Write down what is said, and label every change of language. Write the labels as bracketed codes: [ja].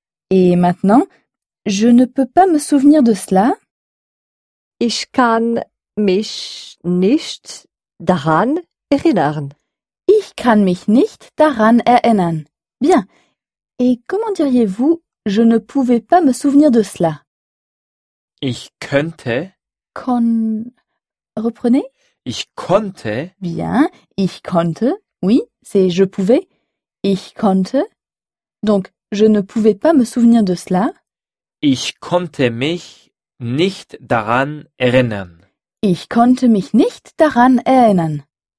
[fr] Et maintenant, je ne peux pas me souvenir de cela. [de] Ich kann mich nicht daran erinnern. Ich kann mich nicht daran erinnern. [fr] Bien. Et comment diriez-vous, je ne pouvais pas me souvenir de cela? [de] Ich könnte. [fr] Reprenez. [de] Ich konnte. [fr] Bien. [de] Ich konnte. [fr] Oui, c'est je pouvais. Ich konnte. Donc, je ne pouvais pas me souvenir de cela. [de] Ich konnte mich nicht daran erinnern. Ich konnte mich nicht daran erinnern.